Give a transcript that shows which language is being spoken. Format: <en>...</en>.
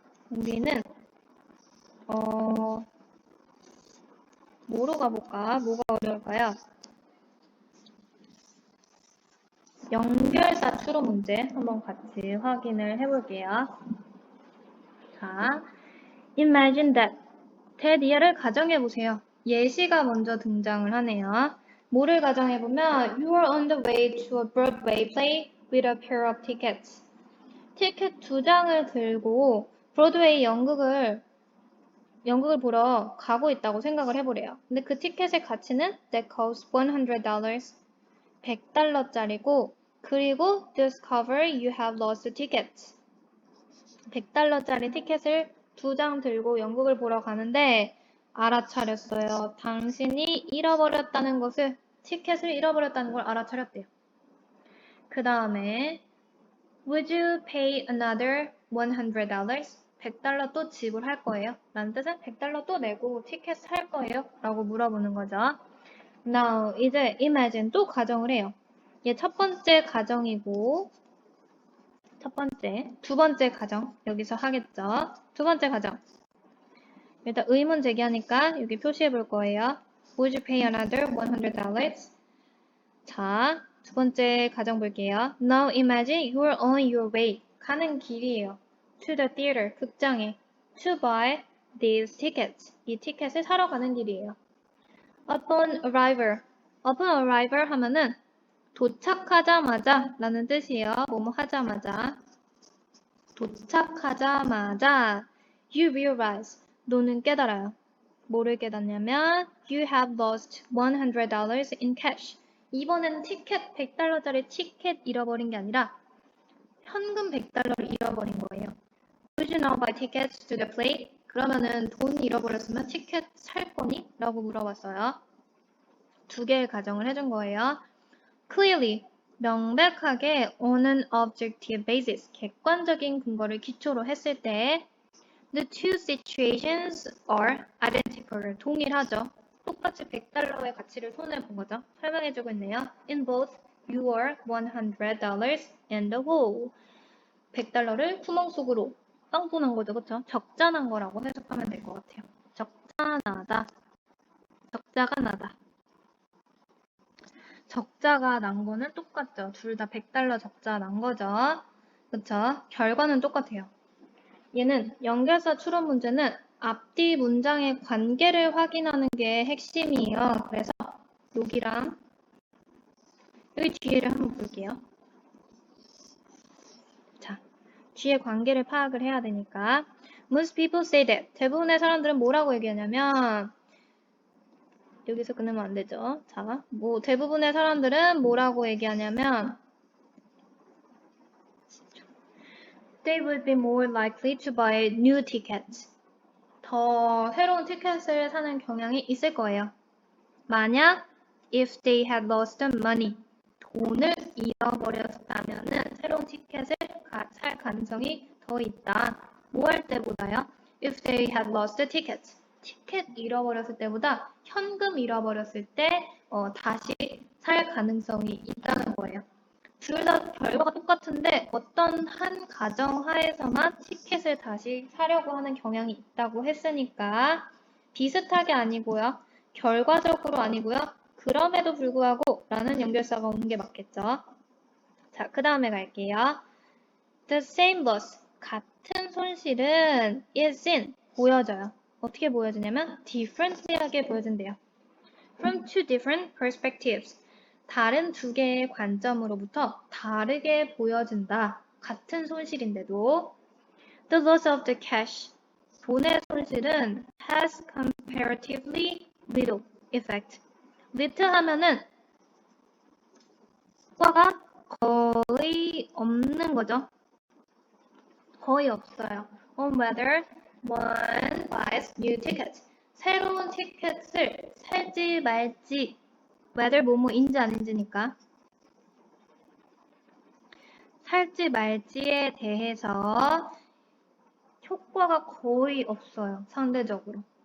<ko>우리는 뭐로 가볼까? 뭐가 어려울까요? 연결사 추론 문제 한번 같이 확인을 해볼게요.</ko> <en>자, imagine that.</en> <ko>대디어를 가정해보세요. 예시가 먼저 등장을 하네요. 뭐를 가정해보면</ko> <en>You are on the way to a Broadway play with a pair of tickets.</en> <ko>티켓 2장을 들고 브로드웨이 연극을 보러 가고 있다고 생각을 해보래요. 근데 그 티켓의 가치는</ko> <en>that costs $100,</en> <ko>$100짜리고 그리고</ko> <en>discover you have lost tickets.</en> <ko>$100짜리 티켓을 2장 들고 연극을 보러 가는데 알아차렸어요. 당신이 잃어버렸다는 것을, 티켓을 잃어버렸다는 걸 알아차렸대요. 그 다음에</ko> <en>Would you pay another $100?</en> <ko>$100 또 지불할 거예요? 라는 뜻은 $100 또 내고 티켓 살 거예요? 라고 물어보는 거죠. Now, 이제 imagine 또 가정을 해요. 얘 첫 번째 가정이고 두 번째 가정 여기서 하겠죠. 두 번째 가정. 일단 의문 제기하니까 여기 표시해 볼 거예요.</ko> <en>Would you pay another $100?</en> <ko>자, 두 번째 가정 볼게요.</ko> <en>Now imagine you're on your way.</en> <ko>가는 길이에요.</ko> <en>To the theater,</en> <ko>극장에.</ko> <en>To buy these tickets.</en> <ko>이 티켓을 사러 가는 길이에요.</ko> <en>Upon arrival</en> <ko>하면은 도착하자마자 라는 뜻이에요. 뭐뭐 하자마자. 도착하자마자</ko> <en>you realize.</en> <ko>너는 깨달아요. 뭐를 깨닫냐면</ko> <en>you have lost $100 in cash.</en> <ko>이번에는 티켓 100달러짜리 티켓 잃어버린 게 아니라 현금 100달러를 잃어버린 거예요.</ko> <en>Would you now buy tickets to the play?</en> <ko>그러면은 돈 잃어버렸으면 티켓 살 거니? 라고 물어봤어요. 두 개의 가정을 해준 거예요.</ko> <en>Clearly,</en> <ko>명백하게</ko> <en>on an objective basis,</en> <ko>객관적인 근거를 기초로 했을 때</ko> <en>The two situations are identical.</en> <ko>동일하죠. 똑같이 100달러의 가치를 손해본 거죠. 설명해주고 있네요.</ko> <en>In both, you are $100 in the hole.</en> <ko>100달러를 구멍 속으로 빵꾸난 거죠. 그쵸? 적자 난 거라고 해석하면 될 것 같아요. 적자 나다. 적자가 나다. 적자가 난 거는 똑같죠. 둘 다 100달러 적자 난 거죠. 그쵸? 결과는 똑같아요. 얘는 연결사 추론 문제는 앞뒤 문장의 관계를 확인하는 게 핵심이에요. 그래서 여기랑 여기 뒤에를 한번 볼게요. 자, 뒤에 관계를 파악을 해야 되니까</ko> <en>Most people say that.</en> <ko>대부분의 사람들은 뭐라고 얘기하냐면 여기서 끊으면 안 되죠. 자, 대부분의 사람들은 뭐라고 얘기하냐면</ko> <en>They would be more likely to buy new tickets.</en> <ko>더 새로운 티켓을 사는 경향이 있을 거예요. 만약</ko> <en>if they had lost money,</en> <ko>돈을 잃어버렸다면은 새로운 티켓을 살 가능성이 더 있다. 뭐 할 때보다요?</ko> <en>If they had lost tickets,</en> <ko>티켓 잃어버렸을 때보다 현금 잃어버렸을 때 다시 살 가능성이 있다는 거예요. 둘 다 결과가 똑같은데 어떤 한 가정 하에서만 티켓을 다시 사려고 하는 경향이 있다고 했으니까 비슷하게 아니고요. 결과적으로 아니고요. 그럼에도 불구하고 라는 연결사가 오는 게 맞겠죠. 자, 그 다음에 갈게요.</ko> <en>The same loss,</en> <ko>같은 손실은</ko> <en>is seen,</en> <ko>보여져요. 어떻게 보여지냐면 differently하게 보여진대요.</ko> <en>From two different perspectives.</en> <ko>다른 두 개의 관점으로부터 다르게 보여진다. 같은 손실인데도</ko> <en>The loss of the cash.</en> <ko>돈의 손실은</ko> <en>has comparatively little effect.</en> <ko>little 하면은 효과가 거의 없는 거죠. 거의 없어요.</ko> <en>On whether one buys new tickets.</en> <ko>새로운 티켓을 살지 말지 whether 뭐뭐인지 아닌지니까 살지 말지에 대해서 효과가 거의 없어요. 상대적으로.</ko>